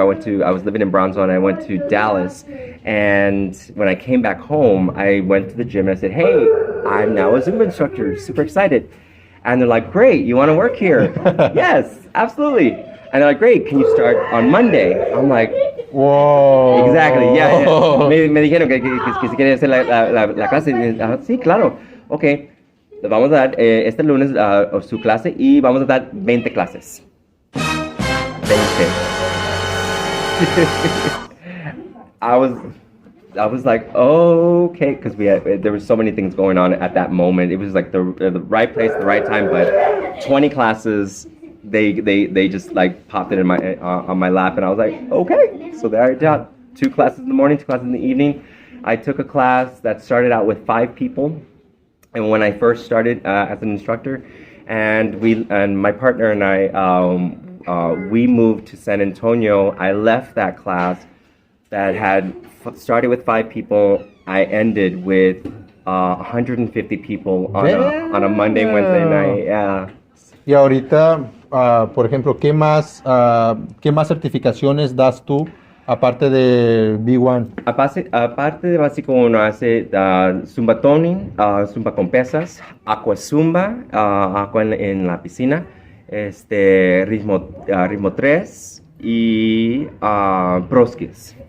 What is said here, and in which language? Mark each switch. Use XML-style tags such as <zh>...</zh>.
<en>I was living in Brownsville, and I went to Dallas. And when I came back home, I went to the gym and I said, hey, I'm now a Zumba instructor, super excited. And they're like, great, you want to work here? Yes, absolutely. And they're like, great, can you start on Monday? I'm like, whoa. Exactly, yeah.</en> <es>Me dijeron que si quieren hacer la clase. Sí, claro. Ok, vamos a dar este lunes su clase y vamos a dar 20 clases. 20.</es> <en>I was like, oh, okay, because there were so many things going on at that moment. It was like the right place, the right time. But 20 classes, they just like popped it in on my lap, and I was like, okay. So there I did 2 classes in the morning, 2 classes in the evening. I took a class that started out with 5 people, and when I first started as an instructor, and my partner and I, we moved to San Antonio. I left that class that had started with 5 people. I ended with 150 people on a Monday, Wednesday night. Yeah.</en> <es>Y ahorita, por ejemplo, ¿qué más certificaciones das tú Aparte de B1. Aparte de básico, uno hace Zumba Toning, Zumba con pesas, Aqua Zumba, Aqua en la piscina, ritmo 3 y Pro Skills.</es>